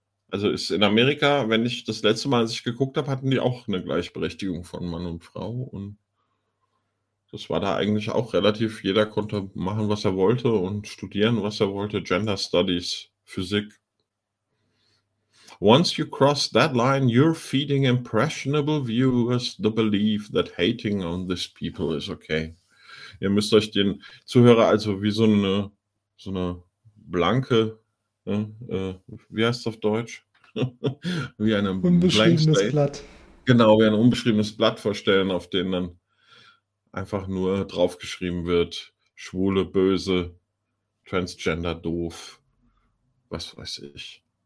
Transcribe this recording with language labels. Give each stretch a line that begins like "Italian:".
German: Also ist in Amerika, wenn ich das letzte Mal, als ich geguckt habe, hatten die auch eine Gleichberechtigung von Mann und Frau. Und das war da eigentlich auch relativ, jeder konnte machen, was er wollte und studieren, was er wollte. Gender Studies, Physik.
English: Once you cross that line, you're feeding impressionable viewers the belief that hating on these people is okay.
German: Ihr müsst euch den Zuhörer also wie so eine blanke, wie heißt es auf Deutsch? Wie ein unbeschriebenes Blatt. Genau, wie ein unbeschriebenes Blatt vorstellen, auf dem dann einfach nur draufgeschrieben wird, Schwule, böse, Transgender, doof, was weiß ich.